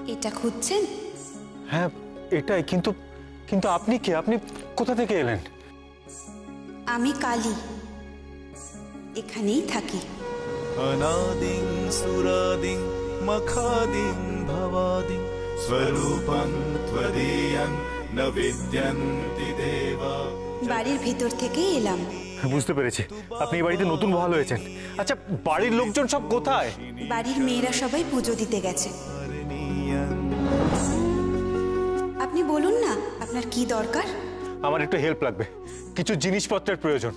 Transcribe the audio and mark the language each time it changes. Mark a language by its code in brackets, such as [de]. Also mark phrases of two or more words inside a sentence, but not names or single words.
[bn] খুঁজছেন? হ্যাঁ এটাই, কিন্তু কিন্তু আপনি কে? আপনি কোথা থেকে এলেন? আমি কালী, এখানেই থাকি। [sa] अनादिं सुरादिं मखादिं भवादिं स्वरूपं त्वदीयं न विद्यन्ति देवा। [bn] বাড়ির ভিতর থেকেই এলাম। বুঝতে পেরেছি, আপনি এই বাড়িতে নতুন বহাল হয়েছেন। আচ্ছা, বাড়ির লোকজন সব কোথায়? বাড়ির মেয়েরা সবাই পুজো দিতে গেছে। আপনি বলুন না আপনার কি দরকার? আমার একটু হেল্প লাগবে, কিছু জিনিসপত্রের প্রয়োজন।